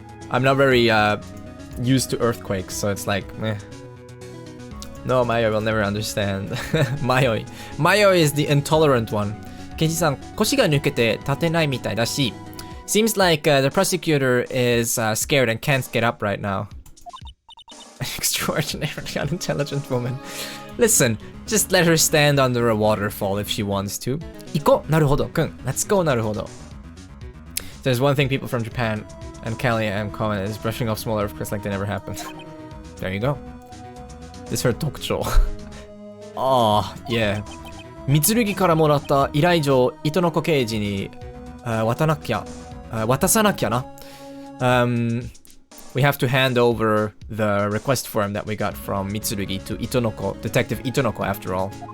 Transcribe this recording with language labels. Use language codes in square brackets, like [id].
[en] I'm not very used to earthquakes, so it's like, meh. No, Mayo will never understand. Mayo is the intolerant one. [ja] Kenji-san, 腰が抜けて立てないみたいだし. [en] Seems like the prosecutor is scared and can't get up right now. An extraordinarily unintelligent woman. Listen, just let her stand under a waterfall if she wants to. [ja] 行こう、なるほど、kun. [en] Let's go, なるほど. There's one thing people from Japan and Cali and comment is brushing off small earthquakes like they never happened. There you go. This is her 特徴. Oh, yeah. [ja] Mitsurugi からもらった依頼状、糸の子刑事に渡さなきゃな。 [en] We have to hand over the request form that we got from Mitsurugi to Itonoko, Detective Itonoko after all.